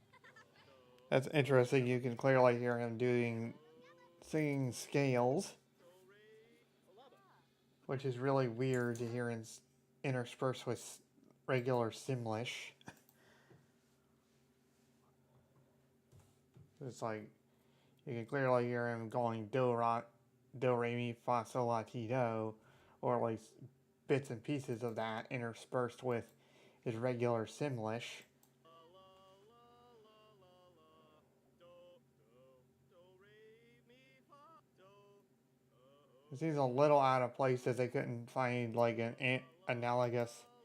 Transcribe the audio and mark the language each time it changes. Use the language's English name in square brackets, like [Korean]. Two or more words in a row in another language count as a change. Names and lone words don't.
[English] You can clearly hear him doing singing scales, which is really weird to hear interspersed with regular Simlish. It's like you can clearly hear him going do re mi fa sol la ti do, or at least bits and pieces of that interspersed with his regular Simlish. It seems a little out of place that they couldn't find like an analogous.